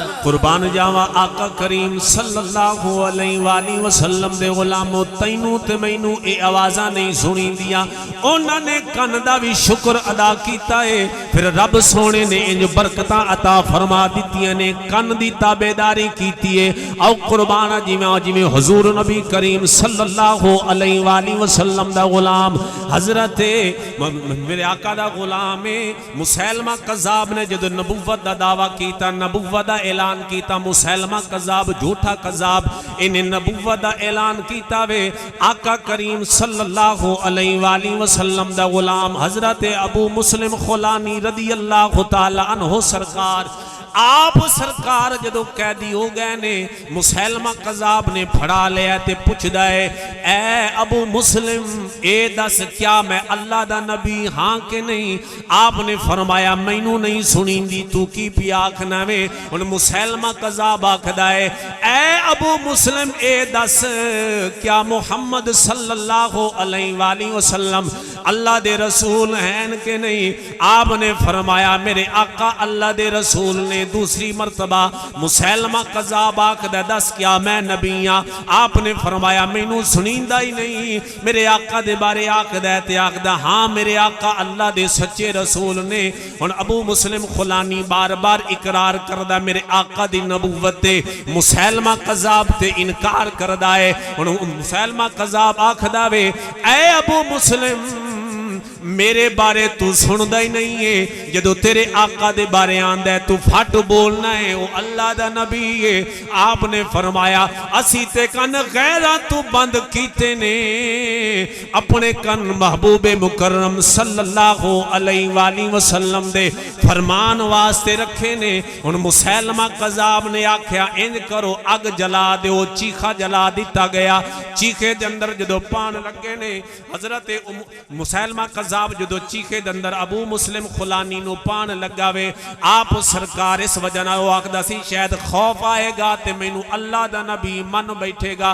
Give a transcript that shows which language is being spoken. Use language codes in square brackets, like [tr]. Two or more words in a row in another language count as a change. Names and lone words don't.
[pa] قربان جاواں آقا کریم [ar] صلی اللہ علیہ وسلم [pa] دے غلامو تینوں تے مینوں ایہ آوازاں نہیں سنی دیاں اونہاں نے کن دا وی شکر ادا کیا ہے. فیر رب سوہنے نے اینج برکتاں عطا فرما دتیاں نے کن دی تابعداری کی ہے. آؤ قربان جیویں جیویں حضور نبی کریم [ar] صلی اللہ علیہ وسلم [pa] دا غلام حضرت میرے آقا دا غلام ہے مسیلمہ کذاب نے جدوں نبوت دا دعویٰ کیتا نبوت دا اعلان کیتا مسیلمہ کذاب جھوٹا کذاب انہیں نبوت دا اعلان کیتا وے آقا کریم [ar] صلی اللہ علیہ وسلم [pa] دا غلام حضرت ابو مسلم خولانی [ar] رضی اللہ تعالیٰ عنہ [pa] سرکار آپ سرکار جدوں قیدی ہو گئے نے مسیلمہ کذاب نے پھڑ لیا تے پچھدا ہے اے ابو مسلم اے دس کیا میں اللہ دا نبی ہاں کہ نہیں. آپ نے فرمایا مینوں نہیں سنیندی توں کی پیا آکھنا وے. ہن مسیلمہ کذاب آکھدا ہے اے ابو مسلم اے دس کیا محمد [ar] صلی اللہ علیہ وسلم [pa] اللہ دے رسول ہیں کہ نہیں. آپ نے فرمایا میرے آقا اللہ دے رسول نے. دوسری مرتبہ مسیلمہ کذاب آکھدا دس کیا میں نبی ہاں. آپ نے فرمایا مینوں سنیندا ہی نہیں میرے آقا دے بارے آکھدا تے آکھدا ہاں میرے آقا اللہ دے سچے رسول نے. ہن ابو مسلم خولانی بار بار اقرار کردا میرے آقا دی نبوت تے مسیلمہ کذاب تے انکار کردا ہے. ہن مسیلمہ کذاب آکھدا وے اے ابو مسلم میرے بارے توں سندا ہی نہیں ہے جدوں تیرے آقا دے بارے آندا ہے توں پھٹ بولنا ہے او اللہ دا نبی ہے. آپ نے فرمایا اسیں تے کن غیراں توں بند کیتے نے اپنے کن محبوبِ مکرم [ar] صلی اللہ علیہ وسلم [pa] دے فرمان واسطے رکھے نے. ہن مسیلمہ کذاب نے آکھیا اینج کرو اگ جلا دو چیخا جلا دتا گیا. چیخے دے اندر جدوں پان لگے نے حضرت مسیلمہ کذاب جو چیخے دے اندر ابو مسلم خولانی نوں پان لگا وے آپ سرکار اس وجہ نال آکھدا سی شاید خوف آئے گا تے مینوں اللہ دا نبی من بیٹھے گا.